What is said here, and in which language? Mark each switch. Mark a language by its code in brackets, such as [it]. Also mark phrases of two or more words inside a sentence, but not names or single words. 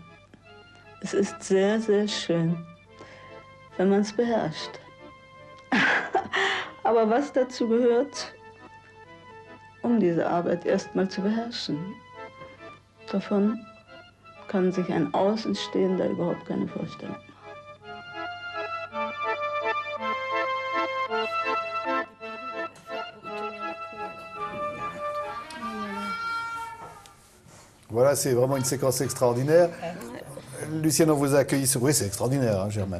[de] Es ist sehr, sehr schön, wenn man es beherrscht. Aber was dazu gehört, um diese Arbeit erstmal zu beherrschen, davon kann sich ein Außenstehender überhaupt keine Vorstellung machen. [fr] Voilà, c'est vraiment une séquence extraordinaire. Lucienne, on vous a accueilli sur... Oui, c'est extraordinaire, hein, Germaine.